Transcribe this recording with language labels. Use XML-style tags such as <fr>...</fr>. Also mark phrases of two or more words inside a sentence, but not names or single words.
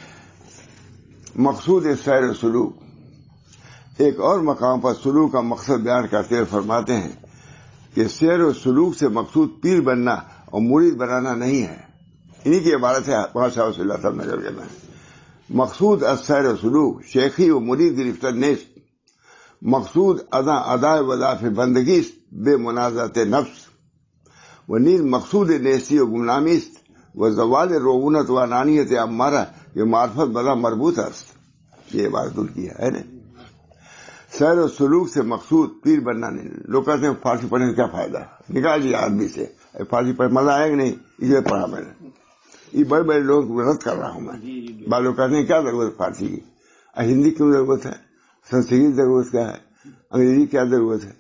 <ur>مقصود سیر و سلوک. ایک اور مقام پر سلوک کا مقصد بیان کرتے ہوئے فرماتے ہیں کہ سیر و سلوک سے مقصود پیر بننا اور مرید بنانا نہیں ہے. انہی کی عبارت ہے شاہ رسول اللہ صاحب نقل کر رہے ہیں.</ur> <fa>مقصود السیر و سلوک شیخی و مرید گرفتر نیست. مقصود ادائے وظائف بندگی است بے منازعت نفس و نیز مقصود نیستی و گمنامی است و زوال رعونت و انانیت امارہ یہ معرفت بلا مربوط است.</fa> <ur>یہ عبارت ان کی ہے نا. سیر و سلوک سے مقصود پیر بننا نہیں. لوگ کہتے ہیں فارسی پڑھنے سے کیا فائدہ ہے، نکال دیا آدمی سے. فارسی پڑھ مزہ آئے گا نہیں، اس لیے پڑھا میں نے. یہ بڑے بڑے لوگ رد کر رہا ہوں میں. بعض لوگ کہتے ہیں کیا ضرورت فارسی کی، ہندی کیوں ضرورت ہے، سنسکرت ضرورت کیا ہے، انگریزی کیا ضرورت ہے.</ur>